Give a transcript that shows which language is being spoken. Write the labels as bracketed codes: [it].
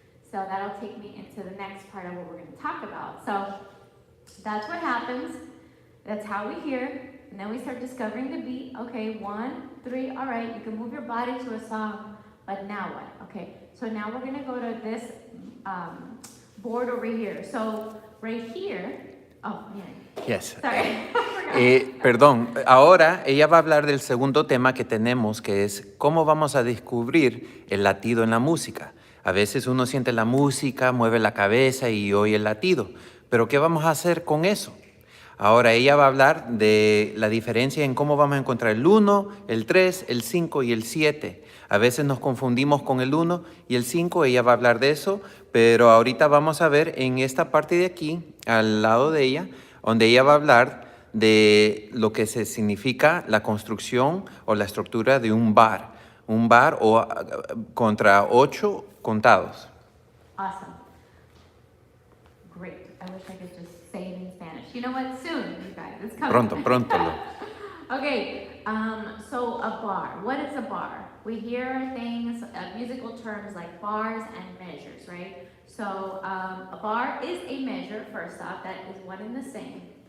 [en] So that'll take me into the next part of what we're going to talk about. So that's what happens. That's how we hear. And then we start discovering the beat. Okay, 1, 3, all right, you can move your body to a song, but now what? Okay, so now we're gonna go to this board over here. So right here, oh, yeah. Yes. Sorry. [es] Perdón, ahora ella va a hablar del segundo tema que tenemos, que es cómo vamos a descubrir el latido en la música. A veces uno siente la música, mueve la cabeza y oye el latido, pero ¿qué vamos a hacer con eso? Ahora ella va a hablar de la diferencia en cómo vamos a encontrar el 1, el 3, el 5 y el 7. A veces nos confundimos con el 1 y el 5, ella va a hablar de eso, pero ahorita vamos a ver en esta parte de aquí, al lado de ella, donde ella va a hablar de lo que se significa la construcción o la estructura de un bar o contra 8 contados. [en] Awesome. Great. I wish I could just say it in Spanish. You know what? Soon, you guys. It's coming. [es] Pronto. [en] Okay, so a bar. What is a bar? We hear things, musical terms like bars and measures, right? So a bar is a measure, first off, that is one and the same.